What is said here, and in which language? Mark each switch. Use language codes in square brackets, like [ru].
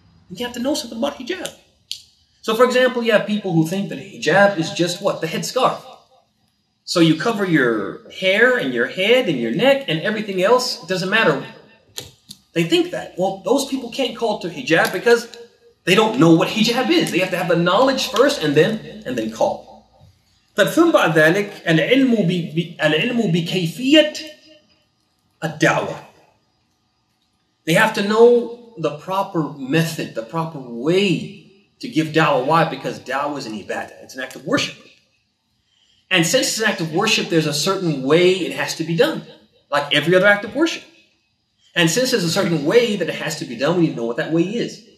[en] You have to know something about hijab. So for example, you have people who think that hijab is just what? The headscarf. So you cover your hair and your head and your neck and everything else. It doesn't matter. They think that. Well, those people can't call to hijab because they don't know what hijab is. They have to have the knowledge first and then call. [ar] ثم بعد ذلك العلم بكيفية ad-dawah. [en] They have to know the proper method, the proper way to give da'wah. Why? Because da'wah is an ibadah. It's an act of worship. And since it's an act of worship, there's a certain way it has to be done, like every other act of worship. And since there's a certain way that it has to be done, we need to know what that way is.